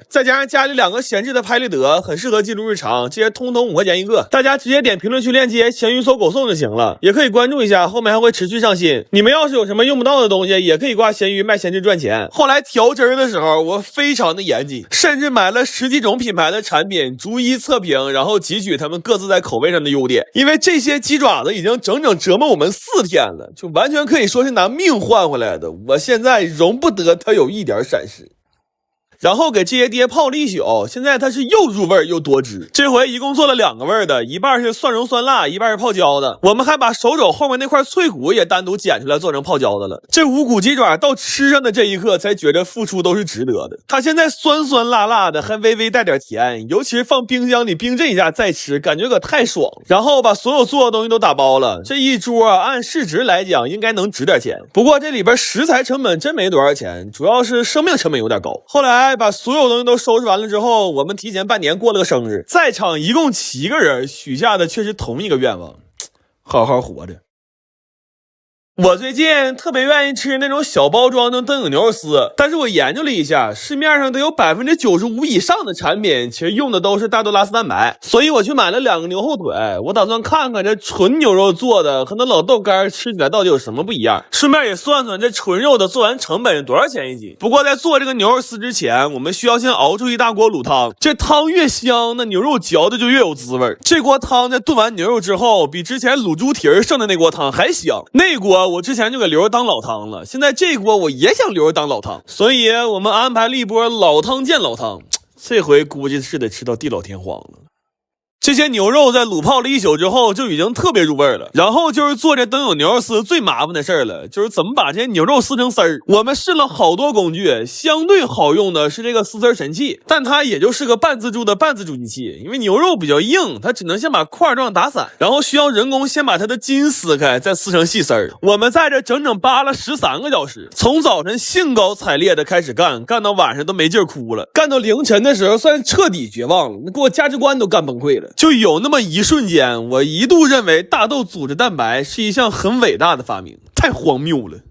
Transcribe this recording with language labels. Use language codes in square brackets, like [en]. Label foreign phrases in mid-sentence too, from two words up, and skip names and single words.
[zh] 再加上家裡2個閒置的拍立得，很適合記錄日常，這些通通5塊錢一個，大家直接點評論區鏈接鹹魚搜狗送就行了，也可以關注一下，後面還會持續上新。你們要是有什麼用不到的東西，也可以掛鹹魚賣閒置賺錢。後來調汁的時候我非常的嚴謹，甚至買了10幾種品牌的產品逐一測評，然後汲取他們各自在口味上的優點，因為這些雞爪子已經整整折磨我們4天了，就完全可以說是拿命換回來的，我现在容不得它有一點閃失。然後給這些爹泡了一宿，現在它是又入味又多汁。這回一共做了2個味的，一半是蒜蓉酸辣，一半是泡椒的。我們還把手肘後面那塊脆骨也單獨剪出來做成泡椒的了。這5骨雞爪到吃上的這一刻才覺得付出都是值得的。它現在酸酸辣辣的，還微微帶點甜，尤其是放冰箱裡冰镇一下再吃，感覺可太爽了。然後把所有做的東西都打包了，這一桌按市值來講應該能值點錢。不過這裡邊食材成本真沒多少錢，主要是生命成本有點高。後來把所有東西都收拾完了之後，我們提前半年過了個生日，在場一共7個人，許下的卻是同一個願望：好好活着。我最近特別願意吃那種小包裝的灯影牛肉絲，但是我研究了一下，市面上得有95%以上的產品其實用的都是大豆拉絲蛋白，所以我去買了2個牛後腿，我打算看看這純牛肉做的和那老豆干吃起來到底有什麼不一樣，順便也算算這純肉的做完成本是多少錢一斤。不過在做這個牛肉絲之前，我們需要先熬出一大鍋滷湯，這湯越香，那牛肉嚼的就越有滋味。這鍋湯在燉完牛肉之後，比之前滷豬蹄剩的那鍋湯還香。那鍋我之前就給留着當老湯了，现在這鍋我也想留着當老湯，所以我們安排了一波老湯見老湯，這回估計是得吃到地老天荒了。這些牛肉在滷泡了一宿之後就已經特別入味了，然後就是做这灯影牛肉絲最麻煩的事兒了，就是怎麼把这些牛肉撕成絲兒。我們試了好多工具，相對好用的是這個撕絲神器，但它也就是個半自助的半自助机器，因為牛肉比較硬，它只能先把塊狀打散，然後需要人工先把它的筋撕開，再撕成細絲兒。我們在這整整扒了13個小時，從早晨興高采烈的開始幹到晚上都沒勁哭了，幹到凌晨的時候算徹底絕望了，那給我價值觀都幹崩潰了。就有那麼一瞬間，我一度認為大豆組織蛋白是一項很偉大的發明，太荒謬了。